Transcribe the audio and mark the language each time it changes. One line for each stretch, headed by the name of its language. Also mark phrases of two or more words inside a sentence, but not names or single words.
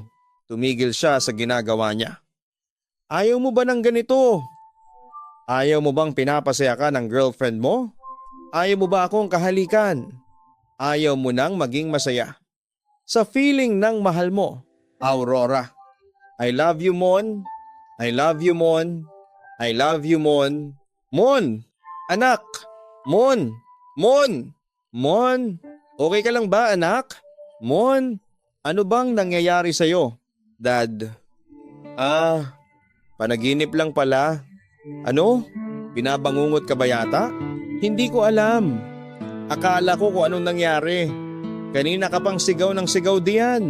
Filipino: Tumigil siya sa ginagawa niya. Ayaw mo ba ng ganito? Ayaw mo bang pinapasaya ka ng girlfriend mo? Ayaw mo ba akong kahalikan? Ayaw mo nang maging masaya sa feeling ng mahal mo, Aurora.
English: I love you, Mon. I love you, Mon. I love you,
Filipino: Mon. Mon! Anak! Mon! Mon! Mon! Okay ka lang ba, anak? Mon! Ano bang nangyayari sa'yo, Dad? Panaginip lang pala. Ano? Binabangungot ka ba yata? Hindi ko alam. Akala ko kung anong nangyari. Kanina ka pang sigaw ng sigaw diyan.